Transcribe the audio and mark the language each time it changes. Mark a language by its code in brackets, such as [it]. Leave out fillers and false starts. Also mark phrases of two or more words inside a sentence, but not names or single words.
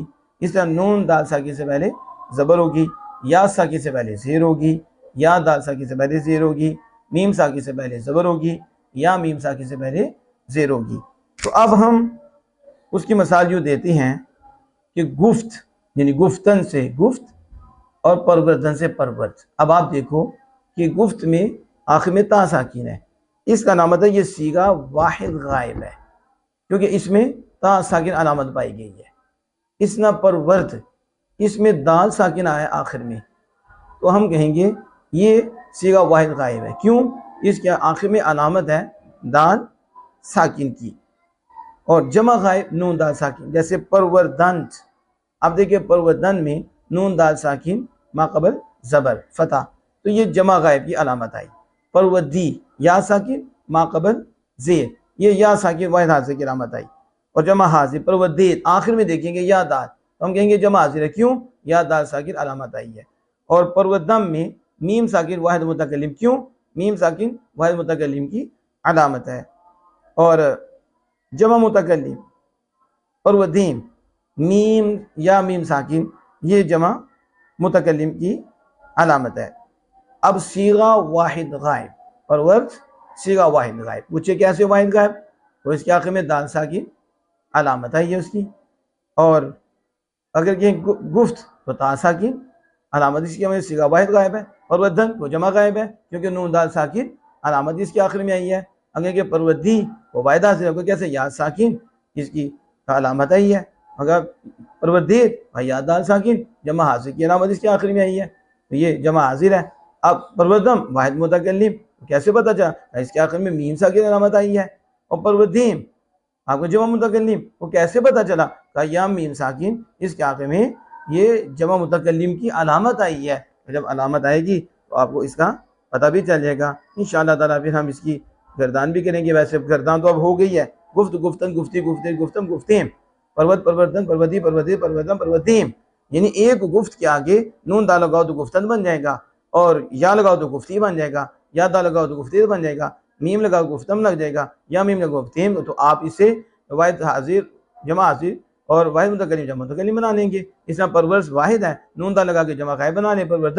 [ur] اس طرح نون دال ساکن سے پہلے زبر ہوگی, یا ساکن سے پہلے زیر ہوگی, یا دال ساکن سے پہلے زیر ہوگی, میم ساکن سے پہلے زبر ہوگی, یا میم ساکن سے پہلے زیر ہوگی. تو اب ہم اس کی مثال جو دیتے ہیں کہ گفت یعنی گفتن سے گفت اور پروردن سے پرورد. اب آپ دیکھو کہ گفت میں آخر میں تا ساکن ہے, اس کا علامت ہے یہ صیغہ واحد غائب ہے, کیونکہ اس میں تا ساکن علامت پائی گئی ہے. اس نہ پرورد, اس میں دال ساکن آیا آخر میں, تو ہم کہیں گے یہ صیغہ واحد غائب ہے. کیوں؟ اس کے آخر میں علامت ہے دال ساکن کی. اور جمع غائب نون دال ساکن, جیسے پروردن. اب دیکھیں پروردن میں نون دال ساکن ما قبل زبر فتح, تو یہ جمع غائب کی علامت آئی. پروردی یا ساکن ما قبل زیر, یہ یا ساکن واحد حاضر کی علامت آئی. اور جمع حاضر پروردید, آخر میں دیکھیں گے یا دال, تو ہم کہیں گے جمع حاضر ہے. کیوں؟ یا دال ساکن علامت آئی ہے. اور پروردم میں میم ساکن واحد متکلم, کیوں؟ میم ساکن واحد متکلم کی علامت ہے. اور جمع متکلم پروردیم, میم یا میم ساکن, یہ جمع متکلم کی علامت ہے. اب صیغہ واحد غائب, پرورد صیغہ واحد غائب. پوچھے کیسے واحد غائب؟ تو اس کے آخر میں دال ساکن علامت ہے یہ اس کی. اور اگر کہیں گفت تو تا ساکن علامت اس کی ہمیں صیغہ واحد غائب ہے. پروردن وہ جمع غائب ہے کیونکہ نون دال ساکن علامت اس کے آخر میں آئی ہے. اگر کہ پروردی وہ واحد حاضر ہے, کیسے یا ساکن اس کی علامت آئی ہے. اگر پروردید یا دال ساکن جمع حاضر کی علامت اس کے آخر میں آئی ہے, تو یہ جمع حاضر ہے. اب پروردم واحد متکلم, کیسے پتہ چلا؟ اس کے آخر میں میم ساکن علامت آئی ہے. اور پروردیم آپ کو جمع متکلم, وہ کیسے پتہ چلا؟ کہ یا میم ساکن اس کے آخر میں یہ جمع متکلم کی علامت آئی ہے. جب علامت آئے گی تو آپ کو اس کا پتہ بھی چل جائے گا انشاءاللہ تعالیٰ. پھر ہم اس کی گردان بھی کریں گے. ویسے گردان تو اب ہو گئی ہے, [fa] گفت گفتن گفتی گفتے گفتم گفتیم, پرود پروردن پروردی پروردی پروردن پروردیم. [ur] یعنی ایک گفت کے آگے نون دا لگاؤ تو گفتن بن جائے گا, اور یا لگاؤ تو گفتی بن جائے گا, یا دا لگاؤ تو گفتی بن جائے گا, میم لگاؤ گفتم لگ جائے گا, یا میم لگاؤ گفتیم. تو آپ اسے واحد حاضر جمع حاضر اور واحد متکلم جمع متکلم بنا لیں گے. اس طرح پرورش واحد ہے, نون دا لگا کے جمع غائب بنا لیں پروردن.